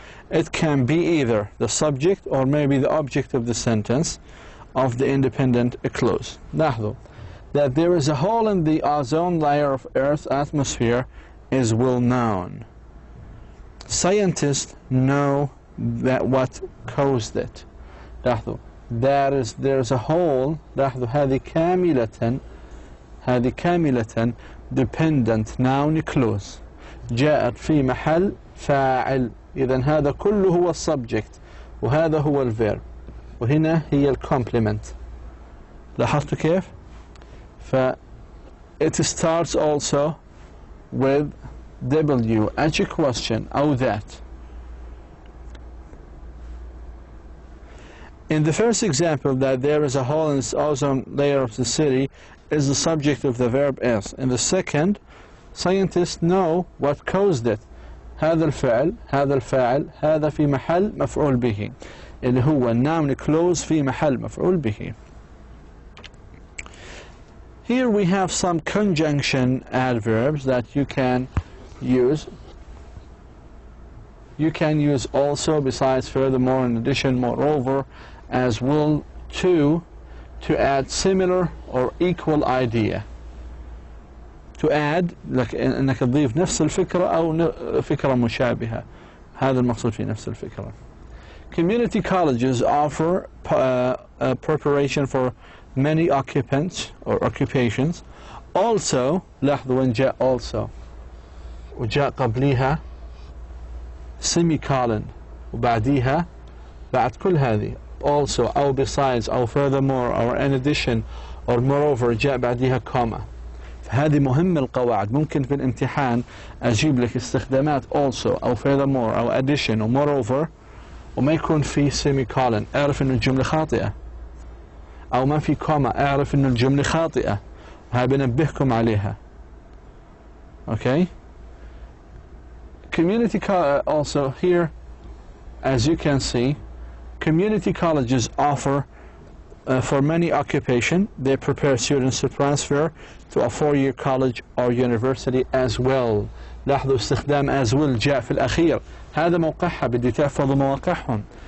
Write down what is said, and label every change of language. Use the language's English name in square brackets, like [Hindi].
[English] It can be either the subject or maybe the object of the sentence of the independent clause. [Arabic] لاحظوا [English] that there is a hole in the ozone layer of Earth's atmosphere is well known. Scientists know that what caused it. [Arabic] لاحظوا [English] there's a hole. [Arabic] لاحظوا هذه كاملة [English] dependent noun clause [Arabic] جاءت في محل فاعل. إذن هذا كله هو السبجكت وهذا هو الفيرب وهنا هي الكومبلمنت. لاحظتوا كيف؟ [English] it starts also with WH question أو that. In the first example, that there is a hole in the ozone layer of the city is the subject of the verb is. In the second, scientists know what caused it. [Arabic] هذا الفعل، هذا الفاعل، هذا في محل مفعول به اللي هو noun clause في محل مفعول به. [English] Here we have some conjunction adverbs that you can use. You can use also, besides, furthermore, in addition, moreover, as well, to add similar or equal idea. To add [Arabic] لك انك تضيف نفس الفكرة او فكرة مشابهة. هذا المقصود في نفس الفكرة. [English] Community colleges offer preparation for many occupants or occupations. [Arabic] Also, لاحظوا وين جاء also وجاء قبليها semicolon وبعديها بعد كل هذه also أو besides أو furthermore [English] or in addition or moreover [Arabic] جاء بعديها comma. فهذه مهمة القواعد. ممكن في الامتحان أجيب لك استخدامات also أو furthermore أو addition أو moreover وما يكون في semicolon اعرف إنه الجملة خاطئة، أو ما في كوما اعرف إنه الجملة خاطئة، وهاي بنبهكم عليها. [English] Okay. Community also here, as you can see, community colleges offer for many occupation. They prepare students to transfer to a 4-year college or university as well. [Arabic] لاحظوا استخدام as will جاء في الأخير، هذا موقعها، بدي تحفظوا مواقعهم.